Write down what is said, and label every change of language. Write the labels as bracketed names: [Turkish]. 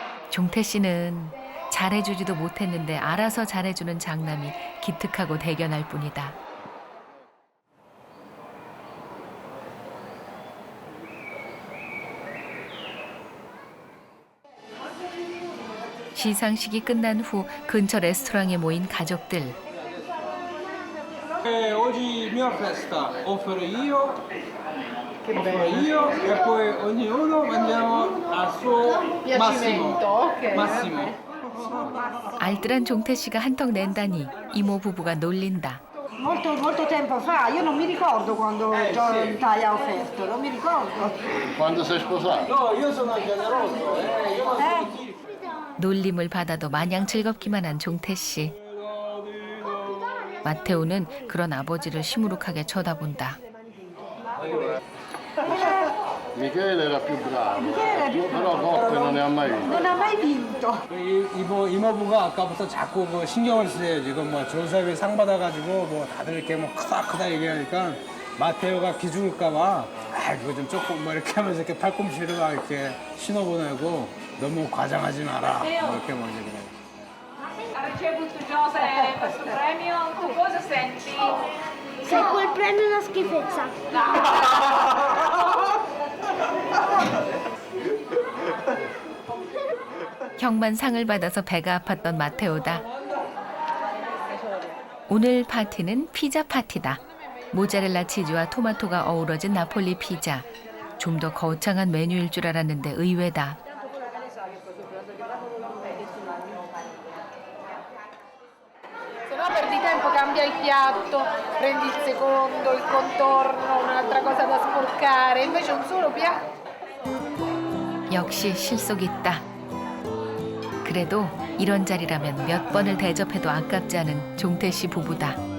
[Korean] 종태 씨는 잘해주지도 못했는데 알아서 잘해주는 장남이 기특하고 대견할 뿐이다. 시상식이 끝난 후 근처 레스토랑에 모인 가족들. [Italian] Oggi il mio festa offro io e poi ognuno mangiamo al suo massimo. [Korean] 알뜰한 종태 씨가 한턱 낸다니 이모 부부가 놀린다. [Italian] Molto tempo fa, io non mi ricordo quando Giorgia ha offerto, non mi ricordo. Quando sei sposato? No, io sono generoso. [Korean] 놀림을 받아도 마냥 즐겁기만 한 종태 씨. 마테오는 그런 아버지를 시무룩하게 쳐다본다. [Italian] Michele era più bravo, però coppe non ne ha mai vinto. Non ha mai vinto. [Korean] 이모부가 아까부터 자꾸 그 신경을 쓰세요. 지금 뭐 조셉이 상 받아가지고 뭐 다들 이렇게 뭐 크다 얘기하니까 마테오가 기죽을까봐 그거 좀 조금 뭐 이렇게 하면서 이렇게 팔꿈치를 막 이렇게 신어보내고 너무 과장하지 마라 뭐 이렇게 먼저 그래. [Italian] Ha ricevuto Giuseppe questo premio, tu cosa senti? Se quel premio è una schifezza. [Korean] 형만 상을 받아서 배가 아팠던 마테오다. 오늘 파티는 피자 파티다. 모짜렐라 치즈와 토마토가 어우러진 나폴리 피자. 좀 더 거창한 메뉴일 줄 알았는데 의외다. [Italian] Se no perdi tempo, cambia il piatto, prendi il secondo, il contorno, un'altra cosa da sporcare, invece un solo piatto. [Korean] 역시 실속 있다. 그래도 이런 자리라면 몇 번을 대접해도 아깝지 않은 종태 씨 부부다.